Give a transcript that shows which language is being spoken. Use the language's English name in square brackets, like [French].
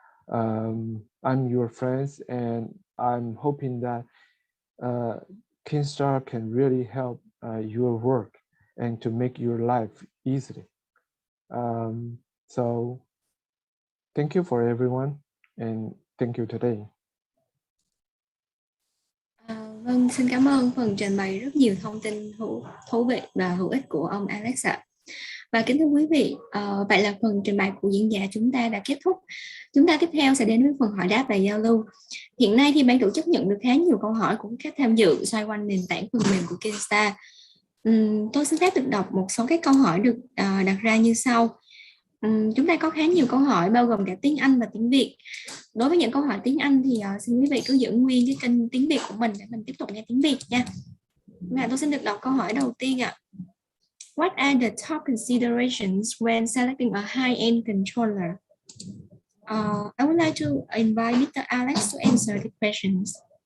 [English] I'm your friends, and I'm hoping that Kingstar can really help your work and to make your life easily. So thank you for everyone, and thank you today. [Vietnamese] Vâng, xin cảm ơn phần trình bày rất nhiều thông tin thú vị và hữu ích của ông Alex ạ. Và kính thưa quý vị, vậy là phần trình bày của diễn giả chúng ta đã kết thúc. Chúng ta tiếp theo sẽ đến với phần hỏi đáp và giao lưu. Hiện nay thì ban tổ chức nhận được khá nhiều câu hỏi của các tham dự xoay quanh nền tảng phần mềm của Kingstar. Tôi xin phép được đọc một số các câu hỏi được đặt ra như sau. Chúng ta có khá nhiều câu hỏi bao gồm cả tiếng Anh và tiếng Việt. Đối với những câu hỏi tiếng Anh thì xin quý vị cứ giữ nguyên cái kênh tiếng Việt của mình để mình tiếp tục nghe tiếng Việt nha. Và tôi xin được đọc câu hỏi đầu tiên ạ. [English] What are the top considerations when selecting a high-end controller? I would like to invite Mr. Alex to answer the questions.